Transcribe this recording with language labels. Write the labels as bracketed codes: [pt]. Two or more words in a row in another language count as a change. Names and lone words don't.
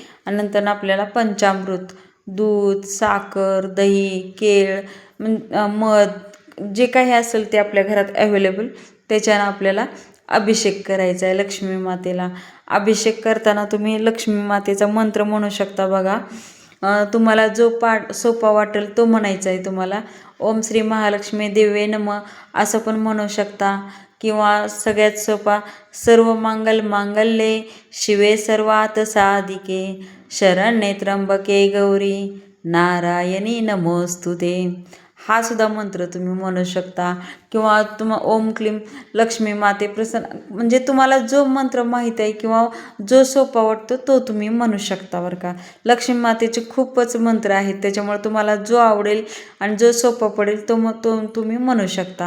[mr] आणि नंतर आपल्याला पंचामृत, दूध, साखर, दही, केळ, मध जे काही असेल ते आपल्या घरात अवेलेबल त्याच्यानं आपल्याला अभिषेक करायचा आहे लक्ष्मी मातेला. अभिषेक करताना तुम्ही लक्ष्मी मातेचा मंत्र म्हणू शकता बघा. तुम्हाला जो सोपा वाटेल तो म्हणायचा आहे तुम्हाला. [sa] ओम श्री महालक्ष्मी देवे नमः [mr] असं पण म्हणू शकता किंवा सगळ्यात सोपा [sa] सर्व मंगल मांगल्ये शिवे सर्वात साधिके शरण्ये त्र्यंबके गौरी नारायणी नमोस्तुते [mr] हा सुद्धा मंत्र तुम्ही म्हणू शकता. किंवा ओम क्लीम लक्ष्मी माते प्रसन्न तुम्हाला जो मंत्र माहीत आहे किंवा जो सोपा वाटतो तो तुम्ही म्हणू शकता बरं का. लक्ष्मी मातेचे खूपच मंत्र आहेत, त्याच्यामुळे तुम्हाला जो आवडेल आणि जो सोपा पडेल तो तुम्ही म्हणू शकता.